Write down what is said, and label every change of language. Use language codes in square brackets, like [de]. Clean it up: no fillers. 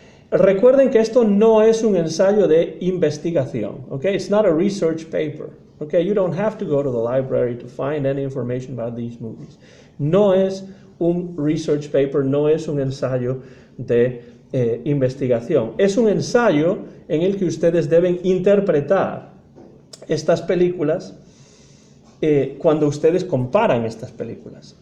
[es] Recuerden que esto no es un ensayo de investigación, okay? [en] It's not a research paper, okay? You don't have to go to the library to find any information about these movies. [es] No es un research paper, no es un ensayo de investigación. Es un ensayo en el que ustedes deben interpretar estas películas cuando ustedes comparan estas películas.